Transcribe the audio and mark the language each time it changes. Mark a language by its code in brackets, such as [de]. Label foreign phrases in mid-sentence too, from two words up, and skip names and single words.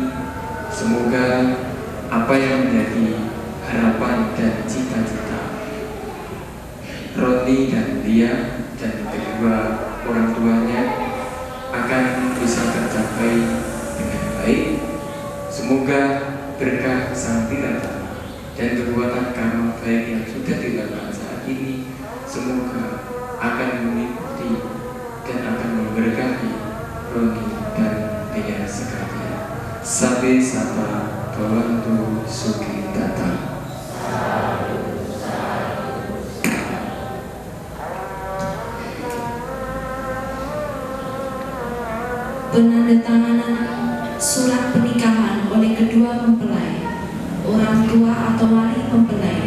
[id] Semoga apa yang menjadi harapan dan cita-cita Roni dan Lia dan kedua orang tuanya akan bisa tercapai dengan baik. Semoga berkah Sang Tirtana dan perbuatan karma baik yang sudah dilakukan saat ini semoga akan mengikuti dan akan memberkahi Roni dan Lia sekalian. [pi] Sabe sata bawantu suki tata. [id] Penandatanganan surat pernikahan oleh kedua mempelai, orang tua atau wali mempelai.